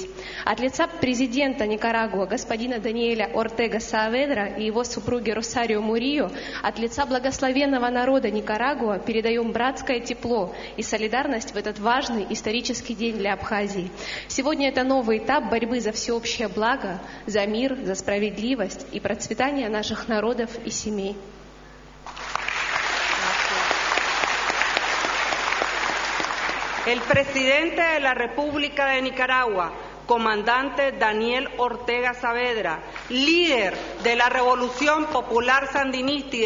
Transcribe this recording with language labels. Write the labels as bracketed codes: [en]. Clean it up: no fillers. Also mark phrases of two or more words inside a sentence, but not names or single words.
[ru] От лица президента Никарагуа господина Даниэля Ортега Сааведра и его супруги Росарио Мурио, от лица благословенного народа Никарагуа передаем братское тепло и солидарность в этот важный исторический день для Абхазии. Сегодня это новый этап борьбы за всеобщее благо, за мир, за справедливость и процветание наших народов и семей. [es] El presidente de la República de Nicaragua, comandante Daniel Ortega Saavedra, líder de la Revolución Popular Sandinista y